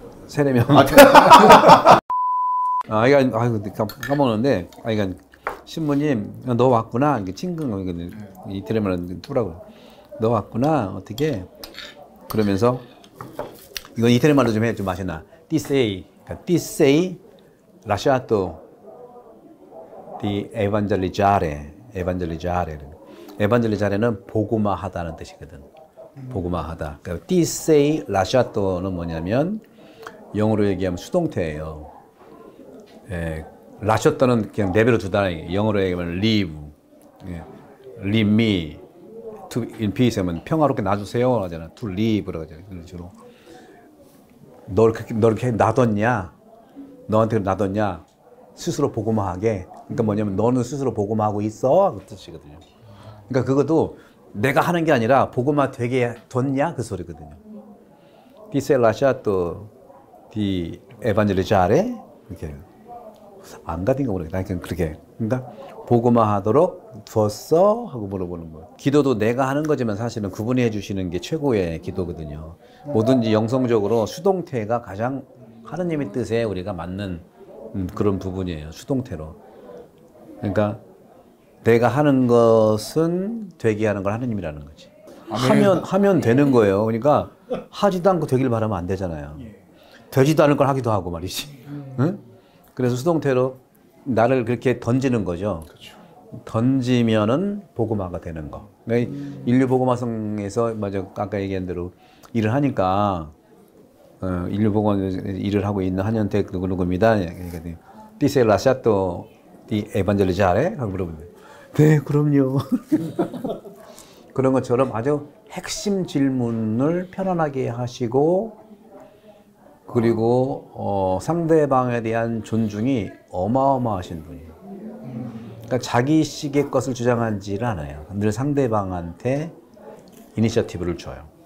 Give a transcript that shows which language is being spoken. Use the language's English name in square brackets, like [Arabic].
[Korean] 3-4명. 까먹었는데, 그러니까 신부님 너 왔구나. 이게 친근 이태리말은 뚜라고. 너 왔구나. 어떻게? 그러면서 이건 이태리말로 좀 해. 좀 맛있나? [Italian] Ti sei lasciato di evangelizzare. [Korean] 에반젤리자레는 복음화하다는 뜻이거든. 복음화하다. 그러니까 [Italian] Ti sei lasciato [Korean] 는 뭐냐면 영어로 얘기하면 수동태예요. 라셔터는 그냥 내버려 두다. 영어로 얘기하면 [English] leave, leave me, to in peace [Korean] 하면 평화롭게 놔주세요 하잖아. [English] to leave [Korean] 라고 하잖아. 그런 식으로. 널 그렇게 놔뒀냐? 너한테 놔뒀냐? 스스로 복음화하게. 그러니까 뭐냐면 너는 스스로 복음화하고 있어 그 뜻이거든요. 그러니까 그것도 내가 하는 게 아니라 복음화 되게 뒀냐 그 소리거든요. [Italian] Ti sei lasciato di evangelizzare [Korean] 이렇게 안 가든가 모르겠다. 그냥 그렇게 그러니까 복음화하도록 두었어 하고 물어보는 거예요. 기도도 내가 하는 거지만 사실은 그분이 해주시는 게 최고의 기도거든요. 뭐든지 영성적으로 수동태가 가장 하느님의 뜻에 우리가 맞는 그런 부분이에요. 수동태로. 그러니까 내가 하는 것은 되게 하는 걸 하느님이라는 거지. 하면 되는 거예요. 그러니까 하지도 않고 되길 바라면 안 되잖아요. 되지도 않을 걸 하기도 하고 말이지. 응? 그래서 수동태로 나를 그렇게 던지는 거죠. 그렇죠. 던지면은 복음화가 되는 거. 그러니까 인류 복음화성에서 맞아 아까 얘기한 대로 일을 하니까 인류 복음화 일을 하고 있는 한현택 누구입니다. [Italian] Ti sei lasciato di evangelizzare? [Korean] 하고 물어보는데 네, 그럼요. 그런 것처럼 아주 핵심 질문을 편안하게 하시고 그리고 상대방에 대한 존중이 어마어마하신 분이에요. 그러니까 자기식의 것을 주장하지를 않아요. 늘 상대방한테 이니셔티브를 줘요.